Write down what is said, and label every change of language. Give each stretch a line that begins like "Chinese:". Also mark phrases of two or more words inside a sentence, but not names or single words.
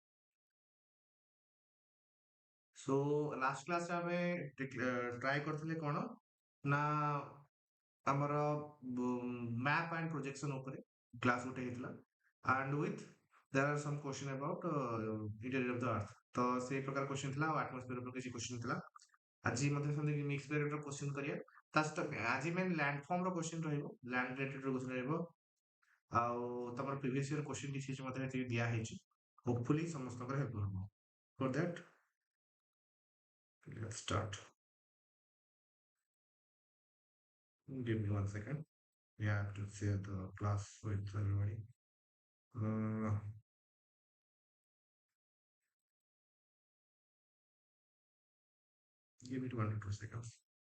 English: So last class
Odia: ରେ ଆମେ ଟ୍ରାଏ କରିଥିଲେ କ'ଣ ନା ଆମର
English: map and projection
Odia: ଉପରେ କ୍ଲାସ୍ ଗୋଟେ ହେଇଥିଲା
English: and with there are some question about interior of the earth
Odia: ତ ସେଇ ପ୍ରକାର କ୍ୱେଶ୍ଚନ ଥିଲା ଆଉ ଆଟମୋସ୍ଫିୟର ଉପରେ କିଛି କ୍ୱେଶ୍ଚନ ଥିଲା ଆଜି ମଧ୍ୟ ସେମିତି
English: mix variant
Odia: ର କ୍ୱେଶ୍ଚନ କରିବା ତା ସହିତ ଆଜି
English: main landform
Odia: ର କ୍ୱେଶ୍ଚନ ରହିବ
English: land related
Odia: ର କ୍ୱେଶ୍ଚନ ରହିବ ଆଉ ତମର
English: previous year question
Odia: କିଛି କିଛି ମଧ୍ୟ ଏତିକି ଦିଆ ହେଇଛି ହୋପଫୁଲି ସମସ୍ତଙ୍କର ହେଲ୍ପ ହବ
English: for that let's start. Give me 1 second. We have to share the class with everybody. Uh, Give it 1 to 2 seconds.